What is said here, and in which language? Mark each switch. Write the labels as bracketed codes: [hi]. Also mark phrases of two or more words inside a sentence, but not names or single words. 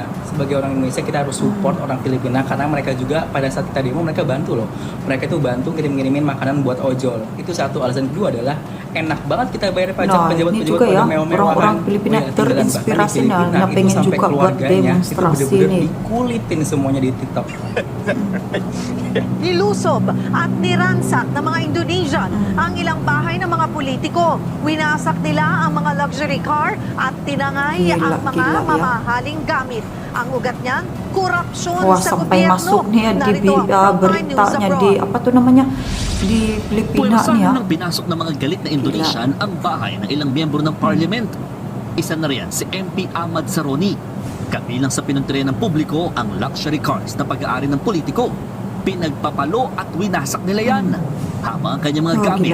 [id] Sebagai orang Indonesia kita harus support orang Filipina karena mereka juga pada saat kita demo mereka bantu loh. Mereka tuh bantu kirim-kirimin makanan buat ojol. Itu satu. Alasan kedua adalah enak banget kita bayar pajak Nah, ini pejabat-pejabat juga ya, pada mewah-mewahan. orang-orang Filipina Oh ya, tinggalan bahkan di terinspirasi Filipina nah, itu pengen sampai juga buat keluarganya itu demonstrasi bener-bener nih. dikulitin semuanya di TikTok. [tl] Nilusob at niransak ng mga Indonesian ang ilang bahay ng mga politiko. Winasak nila ang mga [en] luxury car [tl] at tinangay ang mga [id] Gila, ya. [tl] mamahaling gamit. Ang ugat niyan, korupsyon [id] Wah [tl] sa [id] sampai [tl] gobyerno. [id] masuk nih ya di [tl] Narito ang Frontline News [id] beritanya di [tl] Abroad. [id] apa tuh namanya di Filipina nih ya. [tl] Puwersahan ng binasok ng mga galit na Indonesian ang bahay ng ilang miyembro ng parliament. Isa na riyan si MP Ahmad Saroni. Kabilang sa pinuntirya ng publiko ang [en] luxury cars [tl] na pag-aari ng politiko. Pinagpapalo at winasak nila yan. Habang ang kanyang mga [id] Oh, [tl] gamit